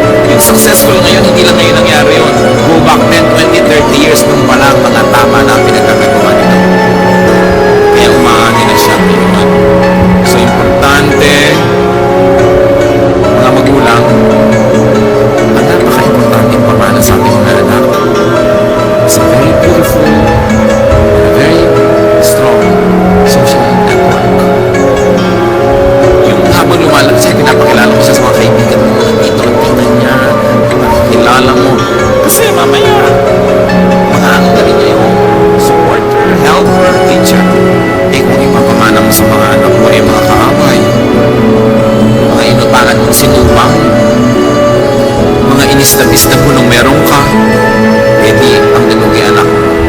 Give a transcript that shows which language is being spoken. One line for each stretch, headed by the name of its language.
Filipino: Yung successful ngayon, hindi lang ngayon nangyari yun.
English: Go back 10, 20, 30 years
Filipino: nung palang mga tama na pinagkagagawa nito. Kaya umaani na siya ngayon. So, importante, mga magulang, ang napaka-importante yung pamana sa ating mga anak.
English: It's a very beautiful, very strong social network.
Filipino: Yung habang lumalaki siya, pinapakilala ko siya sa mga kaibigan mo, mga tito at tita niya, pinapakilala mo. Kasi mamaya, mga ano na rin niya yung supporter, helper, teacher. Eh kung ipapamana mo sa mga anak mo, eh mga kaaway, mga inutangan mong sinupang, mga inistab-istab mo nung meron ka, eh di ang nalugi anak mo.